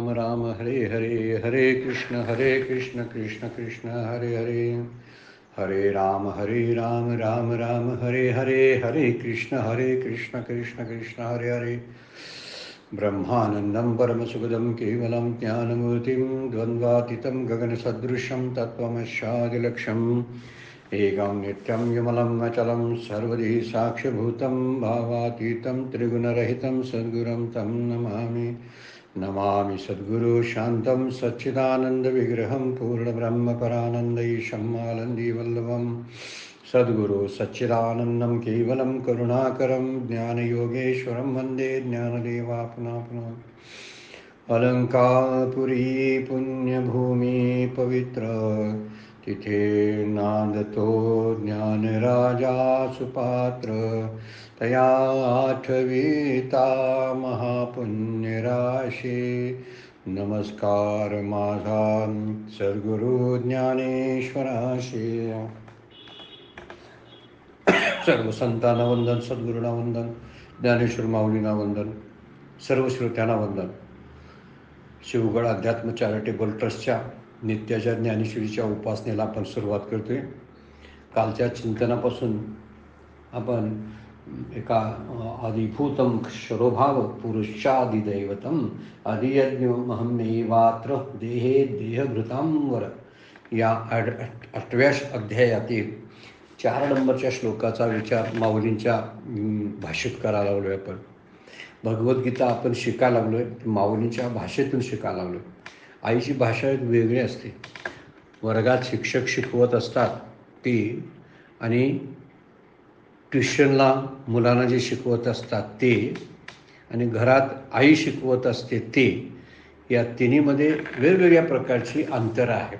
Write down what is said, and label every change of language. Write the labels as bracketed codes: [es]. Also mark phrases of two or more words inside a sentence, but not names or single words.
[sa] राम हरे हरे, हरे कृष्ण कृष्ण कृष्ण हरे हरे, हरे राम राम राम हरे हरे, हरे कृष्ण कृष्ण कृष्ण हरे हरे. ब्रह्मानन्दं परमसुखदं केवलं ज्ञानमूर्तिं द्वन्द्वातीतं गगनसदृशं तत्त्वमस्यादिलक्ष्यम् एकं नित्यं विमलं अचलं सर्वधी साक्ष्यभूतं भावातीतं त्रिगुणरहितं सद्गुरुं तं नमामि. नमामि सद्गुरु शान्तं सच्चिदानन्दविग्रहं पूर्णब्रह्मपरानन्दैशम् आनन्दीवल्लभं सद्गुरु सच्चिदानन्दं केवलं करुणाकरं ज्ञानयोगेश्वरं वन्दे ज्ञानदेवापुना पुनः. [mr] अलङ्कारपुरी पुण्यभूमि पवित्र तिथे नांदतो ज्ञानराजा सुपात्र, तया आठविता महापुण्यराशी. नमस्कार माझा सद्गुरु ज्ञानेश्वराशी. सर्व संतांना वंदन, सद्गुरूंना वंदन, ज्ञानेश्वर माऊलींना वंदन, सर्व श्रोत्यांना वंदन. शिवगड अध्यात्म चॅरिटेबल ट्रस्टच्या नित्याच्या ज्ञानेश्वरीच्या उपासनेला आपण सुरुवात करतोय. कालच्या चिंतनापासून आपण एका [sa] आदिभूतम क्षरोभाव पुरुषादिदैवतम अधियज्ञमहमेवात्र देहे देहभृतांवर [mr] या 8व्या अध्यायातील 4 नंबरच्या श्लोकाचा विचार माऊलींच्या भाषेत करायला लागलो आहे. आपण भगवद्गीता आपण शिकायला लागलो आहे, माऊलींच्या भाषेतून शिकायला लागलो आहे. आईची भाषा एक वेगळी असते. वर्गात शिक्षक शिकवत असतात ती, आणि ट्युशनला मुलांना जे शिकवत असतात ते, आणि घरात आई शिकवत असते ते, या तिन्हीमध्ये वेगवेगळ्या प्रकारची अंतर आहे.